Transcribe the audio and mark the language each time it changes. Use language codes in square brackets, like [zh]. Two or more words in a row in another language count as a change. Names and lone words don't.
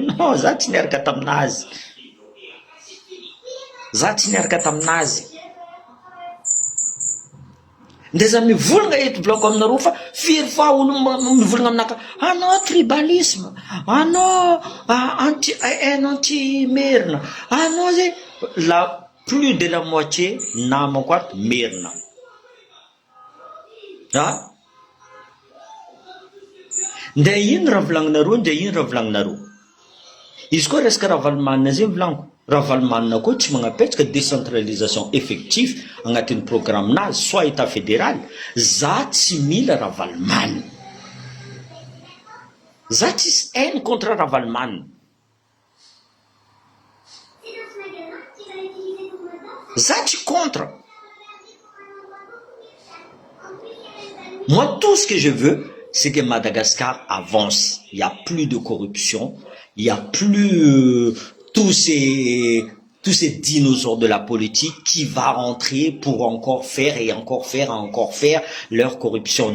[mg] Non, za tsy niaraka taminazy. Za tsy niaraka taminazy. Ndeza mivolagna eto volanko aminareo fa firy fa olo mivolagna aminaka anao tribalisme, anao anti-merina, anao zay [fr] la plus de la moitié [mg] namako ato merina. Nde ino raha volagninareo, nde ino raha volagninareo. Izy koa resaka ravalimana zay volaniko. Ravalimana koa tsy magnapetraka [fr] décentralisation effective [mg] agnatin'ny programmenazy [fr] soit état fédéral. [mg] Za tsy mila ravalimana. Za tsisy [fr] haine contre [mg] ravalimana. [fr] Ça, tu contre. Moi, tout ce que je veux, c'est que Madagascar avance. Il n'y a plus de corruption. Il n'y a plus tous ces dinosaures de la politique qui va rentrer pour encore faire et encore faire et encore faire leur corruption.